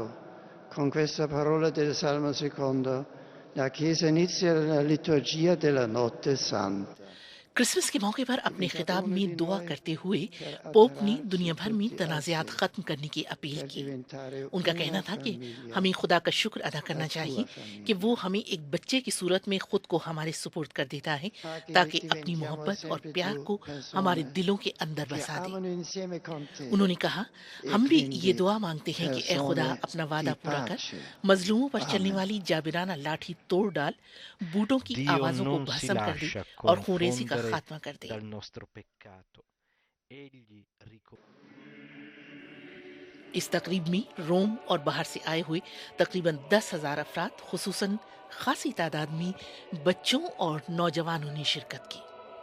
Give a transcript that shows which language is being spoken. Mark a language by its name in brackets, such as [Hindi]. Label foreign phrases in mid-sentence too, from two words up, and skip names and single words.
[Italian] Con questa parola del Salmo secondo, la Chiesa inizia la liturgia della notte santa. [Urdu] کرسمس کے موقع پر اپنے خطاب میں دعا کرتے ہوئے پوپ نے دنیا بھر میں تنازعات ختم کرنے کی اپیل کی. ان کا کہنا تھا کہ ہمیں خدا کا شکر ادا کرنا چاہیے کہ وہ ہمیں ایک بچے کی صورت میں خود کو ہمارے سپرد کر دیتا ہے، تاکہ اپنی محبت اور پیار کو ہمارے دلوں کے اندر بسا دے. انہوں نے کہا، ہم بھی یہ دعا مانگتے ہیں کہ اے خدا، اپنا وعدہ پورا کر، مظلوموں پر چلنے والی جابرانہ لاٹھی توڑ ڈال، بوٹوں کی Dio آوازوں کو [Italian] non si [Urdu] بھسم کر دے lascia اور خونریزی کا confondere خاتمہ کر دے. [Italian] dal nostro peccato. Egli [Urdu] اس تقریب میں روم اور باہر سے آئے ہوئے تقریباً 10,000 افراد، خصوصاً خاصی تعداد میں بچوں اور نوجوانوں نے شرکت کی.